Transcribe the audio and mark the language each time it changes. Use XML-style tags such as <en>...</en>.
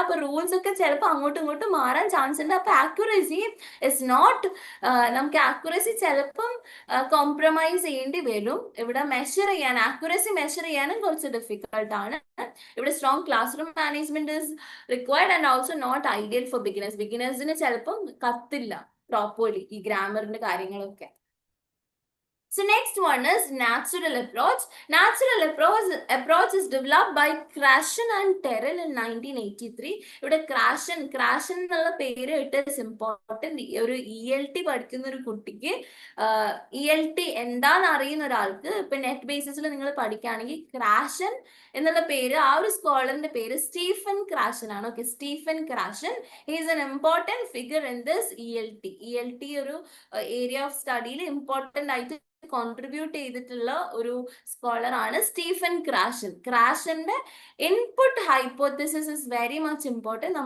<ml>അപ്പൊ റൂൾസ് ഒക്കെ ചിലപ്പോൾ അങ്ങോട്ടും ഇങ്ങോട്ടും മാറാൻ ചാൻസ് ഉണ്ട്. അപ്പൊ</ml> <en>accuracy is not,</en> <ml>നമുക്ക് ആക്യുറസി ചിലപ്പം കോംപ്രമൈസ് ചെയ്യേണ്ടി വരും. ഇവിടെ മെഷർ ചെയ്യാൻ, ആക്യുറസി മെഷർ ചെയ്യാനും കുറച്ച് ഡിഫിക്കൽട്ട് ആണ്. ഇവിടെ</ml> <en>Strong classroom management is required and also not ideal for beginners.</en> <ml>ബിഗിനേഴ്സിന് ചിലപ്പം കത്തില്ല പ്രോപ്പർലി ഈ ഗ്രാമറിന്റെ കാര്യങ്ങളൊക്കെ.</ml> <en>So next one is natural approach. Natural approach is developed by Krashen and Terrell in 1983.</en> <ml>ഇവിടെ Krashen എന്നുള്ള പേര്</ml> <en>ഇട്ട് is important.</en> <ml>ഒരു ELT പഠിക്കുന്ന ഒരു കുട്ടിക്ക് ELT എന്താന്ന് അറിയുന്ന ഒരാൾക്ക് ഇപ്പൊ നെറ്റ് ബേസിസിൽ നിങ്ങൾ പഠിക്കുകയാണെങ്കിൽ ക്രാഷൻ എന്നുള്ള പേര്, ആ ഒരു സ്കോളറിന്റെ പേര് സ്റ്റീഫൻ ക്രാഷൻ ആണ്.</ml> <en>okay, Stephen Krashen is an important figure in this ELT</en> <ml>ഒരു ഏരിയ ഓഫ് സ്റ്റഡിയിൽ ഇമ്പോർട്ടൻ്റ് ആയിട്ട് കോൺട്രിബ്യൂട്ട് ചെയ്തിട്ടുള്ള ഒരു സ്കോളർ ആണ്</ml> <en>Stephen ക്രാഷന്റെ input hypothesis is very much important.</en>